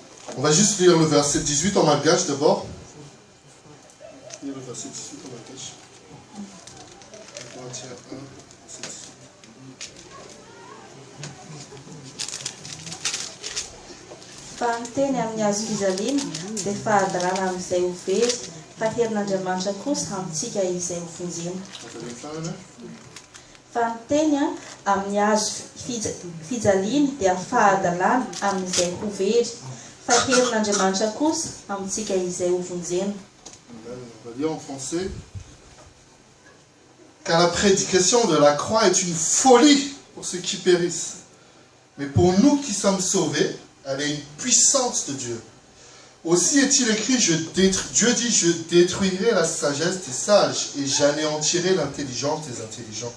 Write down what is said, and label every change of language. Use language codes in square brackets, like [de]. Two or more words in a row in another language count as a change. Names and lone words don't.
[fr] On va juste lire le verset 18 en malgache d'abord. Lire le verset 18 en malgache. Corinthiens 1, verset 18. [mg] Fa ny teny amin'ny azo fijaliana dia fahadarana amin'izay ho very, fa herin'Andriamanitra kosa amintsika izay ho vonjena. Fa ny teny amin'ny azo fijaliana dia fahadalana amin'izay ho very, fa herin'Andriamanitra kosa amintsika izay ho vonjena. [fr] On va lire en français. Car la prédication de la croix est une folie pour ceux qui périssent. Mais pour nous qui sommes sauvés, elle est une puissance de Dieu. Aussi est-il écrit, Dieu dit, je détruirai la sagesse des sages et j'anéantirai l'intelligence des intelligents.